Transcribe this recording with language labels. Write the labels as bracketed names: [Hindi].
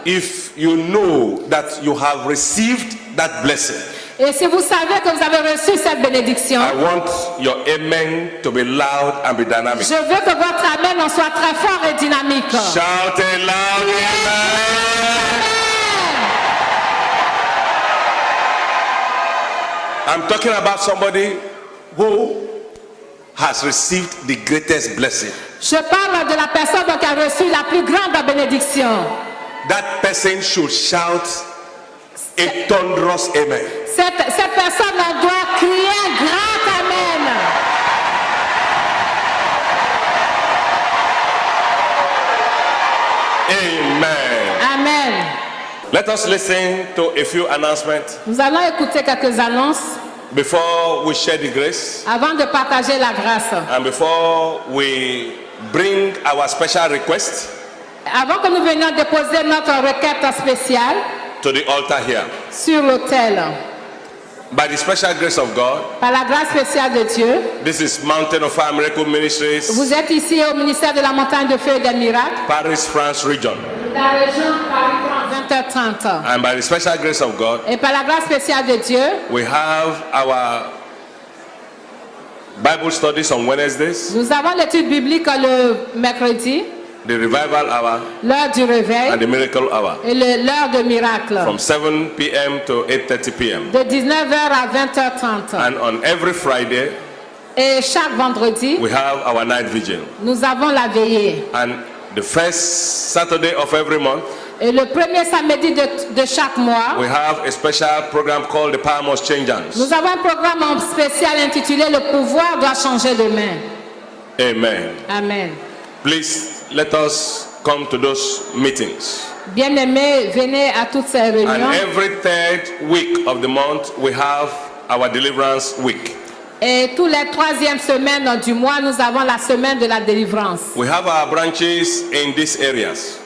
[English] if you know that you have received that blessing, [French] Et si vous savez que vous avez reçu cette bénédiction, [English] I want your amen to be loud and be dynamic. [French] je veux que votre amen en soit très fort et dynamique. [English] Shout a loud amen. I'm talking about somebody who has received the greatest blessing. [French] Je parle de la personne qui a reçu la plus grande bénédiction. [English] That person should shout a thunderous amen. [French] Cette personne doit crier un grand amen. [English] Amen. [French] Amen. [English] Let us listen to a few announcements [French] Nous allons écouter quelques annonces [English] before we share the grace [French] avant de partager la grâce. [English] and before we bring our special request [French] Avant que nous venions déposer notre requête spéciale [English] to the altar here. [French] sur l'autel. [English] By the special grace of God, [French] Par la grâce spéciale de Dieu, [English] this is Mountain of Fire Miracle Ministries, [French] vous êtes ici au ministère de la montagne de feu et des miracles, [English] Paris, France region. [French] la région Paris 20h30. [English] And by the special grace of God, [French] Et par la grâce spéciale de Dieu, [English] we have our Bible studies on Wednesdays, [French] nous avons l'étude biblique le mercredi, [English] the revival hour, [French] l'heure du réveil [English] and the miracle hour [French] et l'heure de miracle, [English] from 7 p.m. to 8:30 p.m. [French] de 19h à 20h30. [English] And on every Friday, [French] Et chaque vendredi, [English] we have our night vigil. [French] nous avons la veillée. [English] And the first Saturday of every month, [French] Et le premier samedi de chaque mois, [English] we have a special program called The Power Must Change Hands. [French] nous avons un programme spécial intitulé Le pouvoir doit changer de main. [English] Amen. [French] Amen. [English] Please let us come to those meetings. [French] Bien-aimés, venez à toutes ces [English] And [French] réunions. [English] every third week of the month, we have our Deliverance Week. [French] Et tous les troisièmes semaines du mois, nous avons la semaine de la délivrance. [English] We have our branches in these areas.